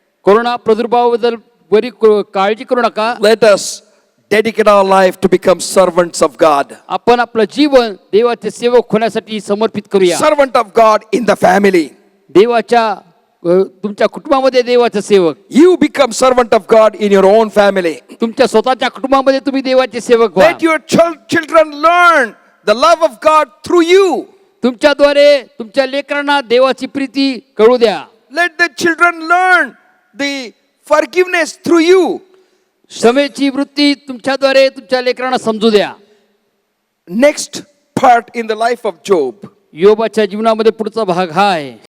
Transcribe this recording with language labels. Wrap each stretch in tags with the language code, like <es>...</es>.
<mr>Corona प्रादुर्भावाबद्दल बरी काळजी करू नका.</mr> <en>Let us dedicate our life to become servants of God.</en> <mr>आपण आपलं जीवन देवाचे सेवक होण्यासाठी समर्पित करूया.</mr> <en>Servant of God in the family.</en> <mr>देवाच्या तुमच्या कुटुंबामध्ये देवाचे सेवक.</mr> <en>You become servant of God in your own family.</en> <mr>तुमच्या स्वतःच्या कुटुंबामध्ये तुम्ही देवाचे सेवक व्हा.</mr> <en>Let your children learn the love of God through you.</en> <mr>तुमच्याद्वारे तुमच्या लेकरांना देवाची प्रीती कळू द्या.</mr> <en>Let the children learn the forgiveness through you.</en> <mr>क्षमेची वृत्ती तुमच्याद्वारे तुमच्या लेकरांना समजू द्या.</mr> <en>Next part in the life of Job.</en> <mr>योबाच्या जीवनामध्ये पुढचा भाग हा आहे.</mr>